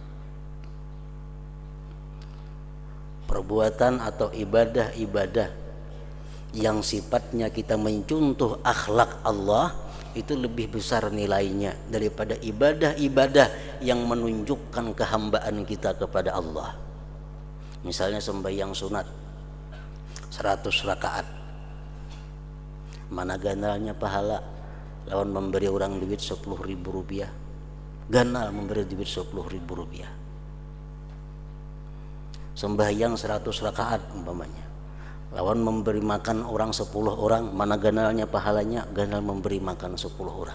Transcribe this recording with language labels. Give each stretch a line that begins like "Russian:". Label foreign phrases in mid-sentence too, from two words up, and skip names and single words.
Indonesian: Perbuatan atau ibadah-ibadah yang sifatnya kita mencontoh akhlak Allah itu lebih besar nilainya daripada ibadah-ibadah yang menunjukkan kehambaan kita kepada Allah. Misalnya sembahyang sunat 100 rakaat, mana ganalnya pahala lawan memberi orang duit 10.000 rupiah, ganal memberi duit 10.000 rupiah. Sembahyang 100 rakaat umpamanya, lawan memberi makan orang 10 orang, mana ganalnya pahalanya, ganal memberi makan 10 orang.